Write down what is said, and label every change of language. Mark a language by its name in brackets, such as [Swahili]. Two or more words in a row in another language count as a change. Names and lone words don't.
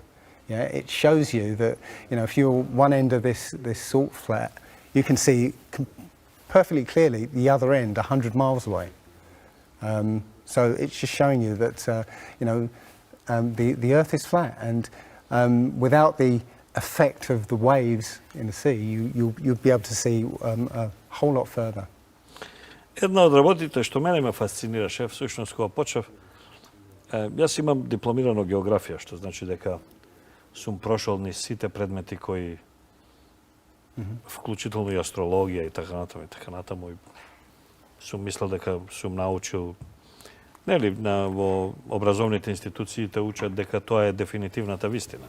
[English] Yeah, it shows you that, if you're one end of this salt flat, you can see perfectly clearly the other end 100 miles away. So it's just showing you that the Earth is flat, and without the effect of the waves in the sea, you'll be able to see a whole lot further. [Macedonian] Една од работите што мене ме фасцинираше, всушност кога почнав, јас имам дипломирано географија, што значи дека сум прошол низ сите предмети кои, вклучително и астрологија и така натаму, и сум мислел дека сум научил, нели, во образовните институции те учат дека тоа е дефинитивната вистина.